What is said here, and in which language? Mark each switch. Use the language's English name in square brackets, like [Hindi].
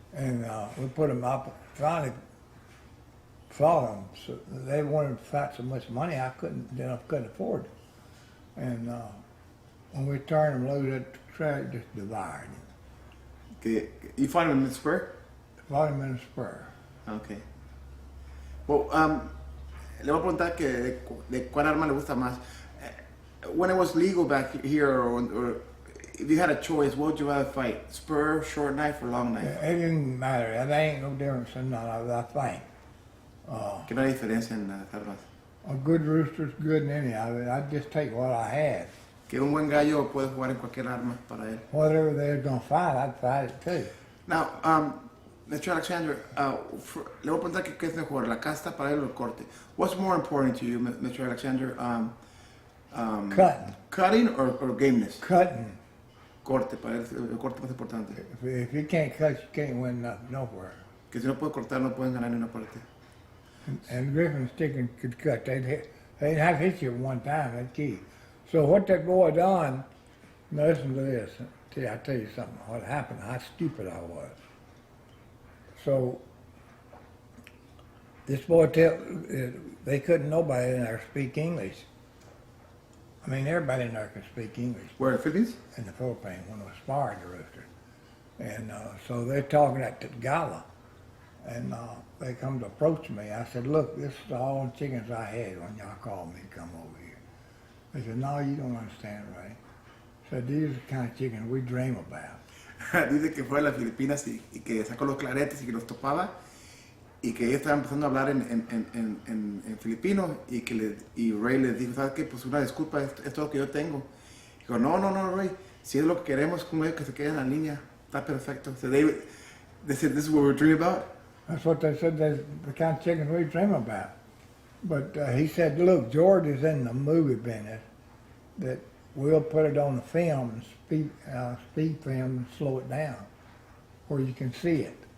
[English] and we put him up. Finally, fought him. So they wanted to fight so much money I couldn't afford it. And when we turned him loose, that track just devoured him. You find him in the spur? Fought him in a spur. Okay. [Spanish] Well, le voy a preguntar que de cuál arma le gusta más. [English] When it was legal back here, or if you had a choice, what would you rather fight? Spur, short knife, or long knife? It didn't matter. There ain't no difference in none of it, I think. [Spanish] Que no hay diferencia en las armas. [English] A good rooster's good in any of it. I'd just take what I had. [Spanish] Que un buen gallo puede jugar en cualquier arma para él. [English] Whatever they're gonna fight, I'd fight it too. Now, Mr. [Spanish] Alexander, le voy a preguntar qué es mejor, la casta para él o el corte. [English] What's more important to you, Mr. Alexander? Cutting. Cutting or gameness? Cutting. [Spanish] Corte, para él, el corte más importante. [English] If you can't cut, you can't win nothing, nowhere. [Spanish] Que si no pueden cortar, no pueden ganar ni una parte. [English] And Griffin Sticken could cut. They'd have hit you one time, they'd kill you. So what that boy done, now listen to this. I'll tell you something, what happened, how stupid I was. So this boy they couldn't nobody in there speak English. I mean, everybody in there could speak English Where, in Philippines? in the Philippines when I was sparring the rooster. And so they're talking at the gala. And they come to approach me. I said, look, this is all the chickens I had when y'all called me to come over here. They said, no, you don't understand, right? I said, these are the kind of chickens we dream about. [Spanish] Dice que fue a las Filipinas y que sacó los claretes y que los topaba y que ellos estaban empezando a hablar en filipino y Ray les dijo, ¿sabes qué? Pues una disculpa, esto es lo que yo tengo. Dijo, no, Ray, si es lo que queremos, como ellos que se queden en la línea, está perfecto. [English] So they said, this is what we're dreaming about. That's what they said, that's the kind of chickens we dream about. But he said, look, George is in the movie business, that we'll put it on the film, speed film, and slow it down, where you can see it.